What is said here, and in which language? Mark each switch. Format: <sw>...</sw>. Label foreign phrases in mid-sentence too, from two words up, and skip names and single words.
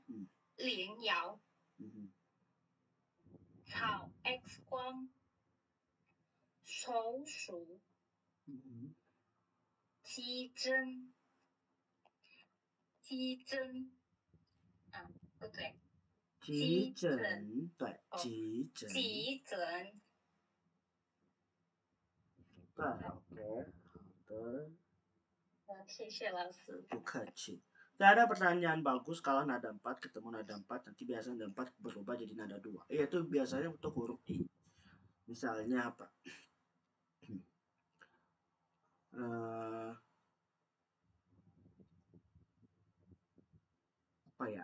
<zh>照 X 光手术急诊不对急诊，对，急诊。急诊。对，oke, 好的。谢谢老师。</zh> <id>不客气。Tidak ada pertanyaan bagus kalau nada 4 ketemu nada 4, nanti biasanya nada 4 berubah jadi nada 2. Itu biasanya untuk huruf I. Misalnya apa? Apa ya?</id>